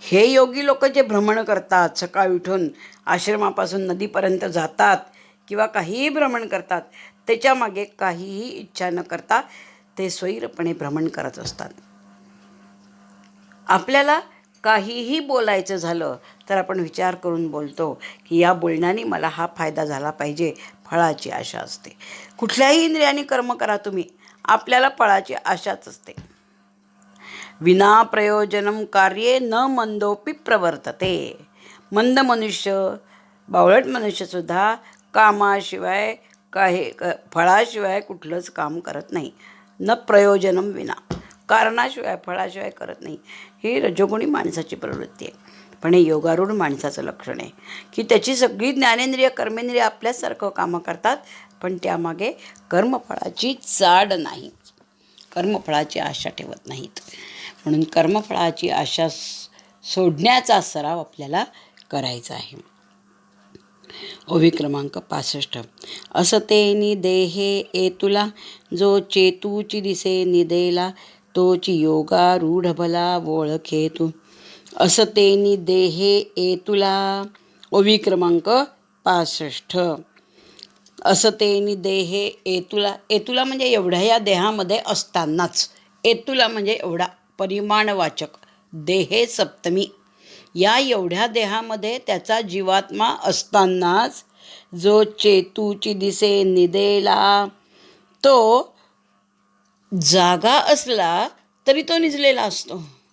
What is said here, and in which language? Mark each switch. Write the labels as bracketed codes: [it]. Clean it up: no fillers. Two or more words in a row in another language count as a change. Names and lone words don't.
[mr] हे योगी लोक जे भ्रमण करतात, सकाळी उठून आश्रमापासून नदीपर्यंत जातात किंवा काहीही भ्रमण करतात, त्याच्यामागे काहीही इच्छा न करता ते स्वैरपणे भ्रमण करत असतात. आपल्याला काहीही बोलायचं झालं तर आपण विचार करून बोलतो की या बोलण्याने मला हा फायदा झाला पाहिजे, फळाची आशा असते. कुठल्याही इंद्रियाने कर्म करा तुम्ही, आपल्याला फळाची आशाच असते. [sa] विना प्रयोजनम कार्ये न मंदोपी प्रवर्तते. [mr] मंद मनुष्य, बावळट मनुष्यसुद्धा कामाशिवाय फळाशिवाय कुठलंच काम करत नाही. [sa] न प्रयोजनम विना, [mr] कारणाशिवाय फळाशिवाय करत नाही. ही रजोगुणी माणसाची प्रवृत्ती आहे. पण हे योगारूढ माणसाचं लक्षण आहे की त्याची सगळी ज्ञानेंद्रिय कर्मेंद्रिय आपल्यासारखं कामं करतात, पण त्यामागे कर्मफळाची चाड नाही, कर्मफळाची आशा ठेवत नाहीत. म्हणून कर्मफळाची आशा सोडण्याचा सराव आपल्याला करायचा आहे. ओवी क्रमांक 65. असतेनी देहे एतुला, जो चेतूची दिसे निदेला, तोची योगारूढ भला ओळखे तू. असतेनी देहे एतुला. ओवी क्रमांक 65. असतेनी देहे एतुला. एतुला म्हणजे एवढ्या या देहामध्ये असतानाच. एतुला म्हणजे एवढा, परिमाणवाचक. देहे सप्तमी. या एवढ्या देहामध्ये त्याचा जीवात्मा असतानाच जो चेतूची दिसे निदेला, तो जागा असला तरी तो निजलेला असतो.